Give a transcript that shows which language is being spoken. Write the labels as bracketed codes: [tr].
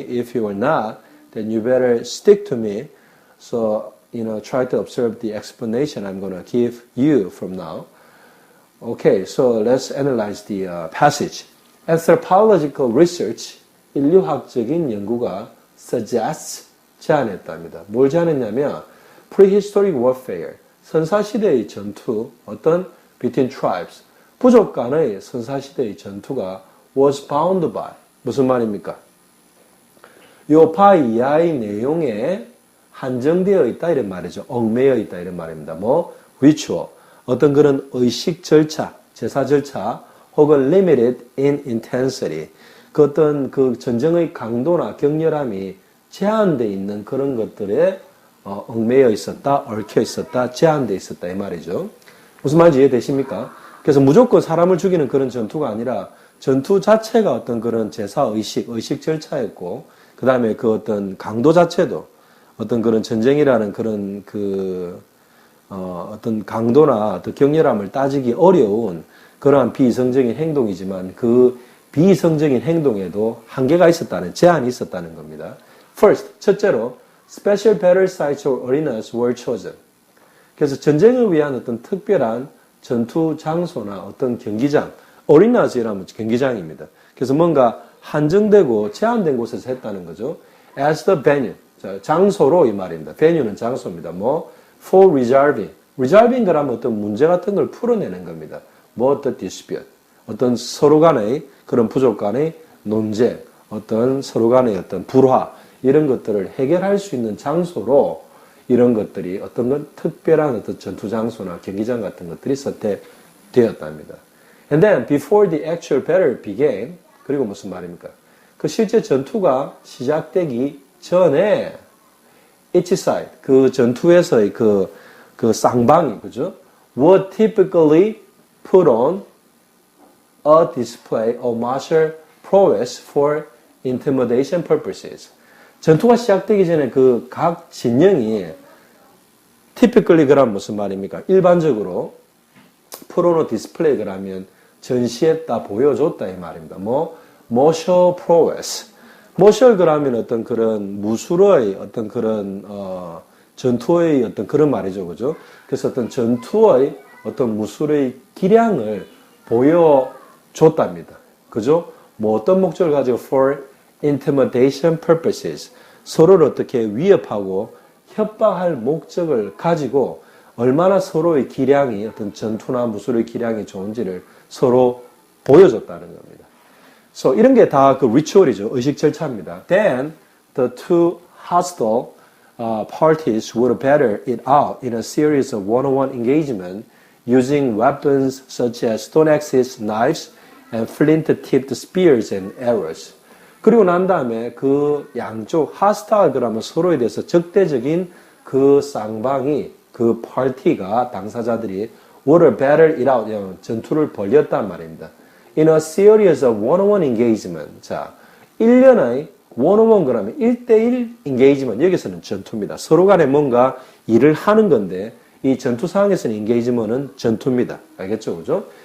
[en] If you were not, then you better stick to me. So, try to observe the explanation I'm going to give you from now. Okay, so let's analyze the passage. Anthropological research, [ko] 인류학적인 연구가 [en] suggests, [ko] 제안했답니다. 뭘 제안했냐면 prehistoric warfare, 선사시대의 전투, between tribes, 부족 간의 선사시대의 전투가 [en] was bound by, [ko] 무슨 말입니까? 요 바 이하의 내용에 한정되어 있다 이런 말이죠. 얽매여 있다 이런 말입니다. ritual, 어떤 그런 의식 절차, 제사 절차, 혹은 limited in intensity, 그 어떤 그 전쟁의 강도나 격렬함이 제한되어 있는 그런 것들에 얽매여 있었다, 얽혀 있었다, 제한되어 있었다 이 말이죠. 무슨 말인지 이해되십니까? 그래서 무조건 사람을 죽이는 그런 전투가 아니라 전투 자체가 어떤 그런 제사 의식 절차였고, 그 다음에 그 어떤 강도 자체도 어떤 그런 전쟁이라는 그런 어떤 강도나 어떤 격렬함을 따지기 어려운 그러한 비이성적인 행동이지만 그 비이성적인 행동에도 한계가 있었다는, 제한이 있었다는 겁니다. [en] First, [ko] 첫째로 [en] Special battle sites or arenas were chosen. [ko] 그래서 전쟁을 위한 어떤 특별한 전투 장소나 어떤 경기장, arenas이라면 경기장입니다. 그래서 뭔가 한정되고 제한된 곳에서 했다는 거죠. [en] As the venue, [ko] 장소로 이 말입니다. venue는 장소입니다. [en] for resolving. [ko] resolving 그러면 어떤 문제 같은 걸 풀어내는 겁니다. 어떤 dispute, 어떤 서로 간의 그런 부족 간의 논쟁, 어떤 서로 간의 어떤 불화, 이런 것들을 해결할 수 있는 장소로 이런 것들이 어떤 건 특별한 어떤 전투 장소나 경기장 같은 것들이 선택되었답니다. [en] And then before the actual battle began, [ko] 그리고 무슨 말입니까? 그 실제 전투가 시작되기 전에 [en] each side, [ko] 그 전투에서의 그 쌍방이, 그죠? [en] would typically put on a display of martial prowess for intimidation purposes. [ko] 전투가 시작되기 전에 그 각 진영이 typically 그럼 무슨 말입니까? 일반적으로 프로노 디스플레이 그러면 전시했다, 보여줬다 이 말입니다. [en] martial prowess. [ko] martial 그러면 어떤 그런 무술의 어떤 그런 전투의 어떤 그런 말이죠, 그죠? 그래서 어떤 전투의 어떤 무술의 기량을 보여줬답니다, 그죠? 어떤 목적을 가지고 [en] for intimidation purposes, [ko] 서로를 어떻게 위협하고 협박할 목적을 가지고 얼마나 서로의 기량이 어떤 전투나 무술의 기량이 좋은지를 서로 보여줬다는 겁니다. So 이런 게 다 그 리추얼이죠. 의식 절차입니다. [en] Then the two hostile parties would battle it out in a series of one-on-one engagement using weapons such as stone axes, knives, and flint-tipped spears and arrows. [ko] 그리고 난 다음에 그 양쪽 hostile 그러면 서로에 대해서 적대적인 그 쌍방이 그 파티가 당사자들이 [en] would battle it out [ko] 전투를 벌였단 말입니다. [en] In a series of one-on-one engagement. [ko] 자, 1년의 one-on-one 그러면 1대1 engagement 여기서는 전투입니다. 서로 간에 뭔가 일을 하는 건데 이 전투 상황에서는 engagement은 전투입니다. 알겠죠? 그죠?